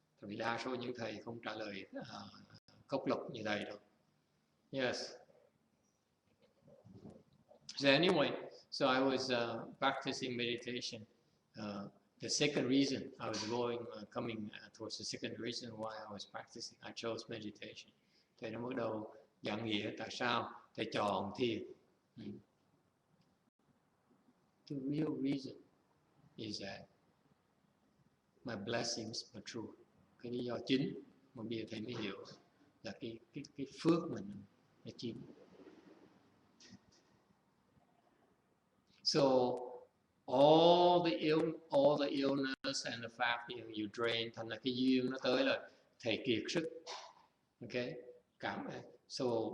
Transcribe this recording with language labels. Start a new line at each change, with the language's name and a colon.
Vietnamese: Vì đa số những thầy không trả lời cốc lục như thầy đâu.
English: Yes. So anyway, so I was practicing meditation. The second reason I was coming towards the second reason why I was practicing, I chose meditation.
Vietnamese: Thầy đã bắt đầu giảng nghĩa tại sao thầy chọn thiền.
English: The real reason is that my blessings are true.
Vietnamese: Cái lý do chính mà bây giờ thầy mới hiểu là cái phước mình nó chính.
English: So all the illness and the fact that you drain,
Vietnamese: thành là cái duyên nó tới là thầy kiệt sức.
English: Okay, so